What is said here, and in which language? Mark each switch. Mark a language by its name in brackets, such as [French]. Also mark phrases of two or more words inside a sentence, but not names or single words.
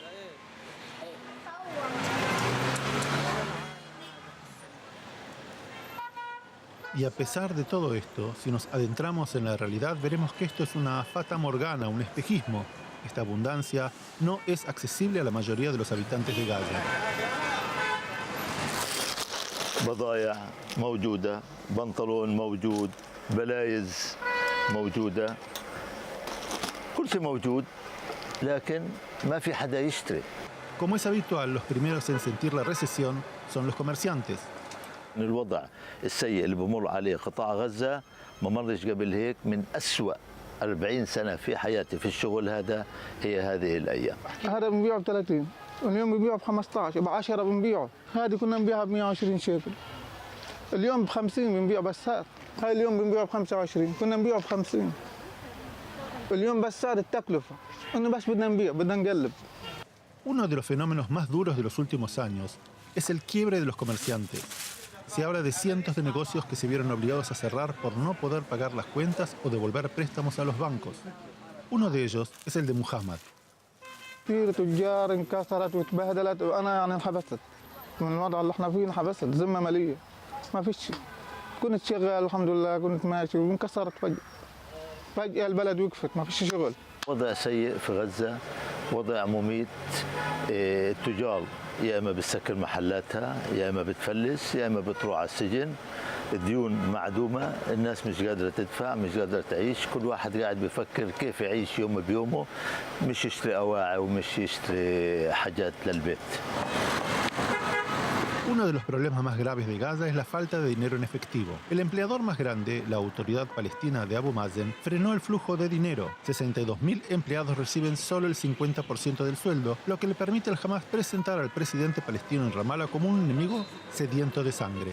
[Spanish] Y a pesar de todo esto, si nos adentramos en la realidad, veremos que esto es una fata morgana, un espejismo. Esta abundancia no es accesible a la mayoría de los habitantes de Gaza. [Arabic] بضايع موجودة، بنطلون موجود، بلايز موجودة، كل شيء موجود، لكن ما في حدا يشتري. [Spanish] Como es habitual, los primeros en sentir la recesión son los comerciantes. [Arabic] الوضع السيء اللي بمر عليه قطاع غزة ما مرش قبل هيك من أسوأ 40 سنة في حياتي في الشغل هذا هي هذه الأيام. هذا بنبيعه ب 30 واليوم بنبيعه ب 15 ب 10 بنبيعه. هذه كنا نبيعها ب 120 شيكل. اليوم ب 50 بنبيعه بسات. هاي اليوم بنبيعه ب 25 كنا نبيعه ب 50. اليوم بسات التكلفة إنه بس بدنا نبيع بدنا نقلب. [Spanish] Uno de los fenómenos más duros de los últimos años es el quiebre de los comerciantes. Se habla de cientos de negocios que se vieron obligados a cerrar por no poder pagar las cuentas o devolver préstamos a los bancos. Uno de ellos es el de Muhammad. [Arabic] كثير تجار انكسرت وتبهدلت وانا يعني انحبست من الوضع اللي احنا فيه انحبست ذمه ماليه ما فيش كنت شغال الحمد لله كنت ماشي وانكسرت فجأة البلد وقفت ما فيش شغل. وضع سيء في غزة وضع مميت. التجار يا اما بتسكر محلاتها يا اما بتفلس يا اما بتروح على السجن. الديون معدومة الناس مش قادرة تدفع مش قادرة تعيش كل واحد قاعد بيفكر كيف يعيش يوم بيومه مش يشتري أواعي ومش يشتري حاجات للبيت. [Spanish] Uno de los problemas más graves de Gaza es la falta de dinero en efectivo. El empleador más grande, la Autoridad Palestina de Abu Mazen, frenó el flujo de dinero. 62.000 empleados reciben solo el 50% del sueldo, lo que le permite al Hamas presentar al presidente palestino en Ramallah como un enemigo sediento de sangre.